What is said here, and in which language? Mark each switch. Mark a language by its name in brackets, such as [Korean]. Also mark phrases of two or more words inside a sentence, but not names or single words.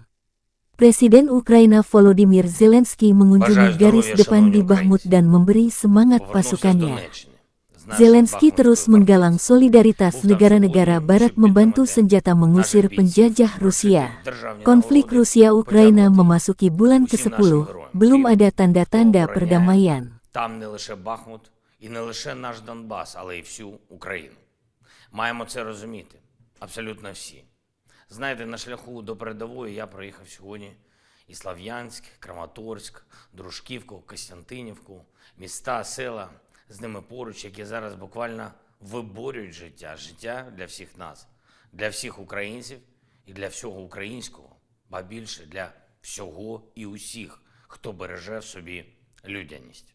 [Indonesian] Presiden Ukraina Volodymyr Zelensky mengunjungi garis depan di Bakhmut dan memberi semangat pasukannya. Zelensky terus menggalang solidaritas negara-negara Barat membantu senjata mengusir penjajah Rusia. Konflik Rusia-Ukraina memasuki bulan ke-10, belum ada tanda-tanda perdamaian. [Ukrainian] Там не лише Бахмут і не лише наш Донбас, але й всю Україну. Маємо це розуміти, абсолютно всі. Знаєте, на шляху до передової я проїхав сьогодні і Слов'янськ, Краматорськ, Дружківку, Костянтинівку, міста, села з ними поруч, які зараз буквально виборюють життя для всіх нас, для всіх українців і для всього українського, ба більше для всього і усіх, хто береже в собі людяність.